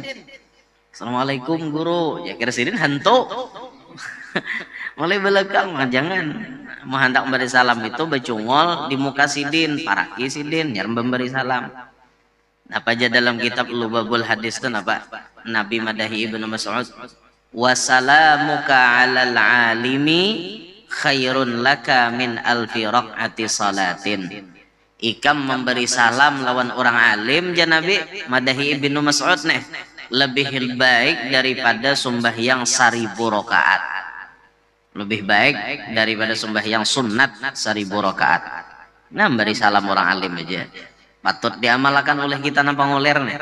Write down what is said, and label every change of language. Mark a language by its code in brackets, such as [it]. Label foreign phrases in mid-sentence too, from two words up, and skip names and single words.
[bjn] Assalamualaikum guru, ya kira sidin hantu. Mulai belakang, jangan. Mau hendak memberi salam itu becungol di muka sidin, paraki sidin, nyarem memberi salam. Apa aja dalam kitab Lubabul Hadis itu apa? Nabi madahi Ibnu Mas'ud, [ar] وسلامك على العالم خير لك من ألف ركعة صلاة. [bjn] Ikam memberi salam lawan orang alim, janabi madahi Ibnu Mas'ud nih, lebih baik daripada sembahyang 1000 rakaat. Lebih baik daripada sembahyang sunat 1000 rakaat. Nah, beri salam orang alim aja patut diamalkan oleh kita nang pangulir nih.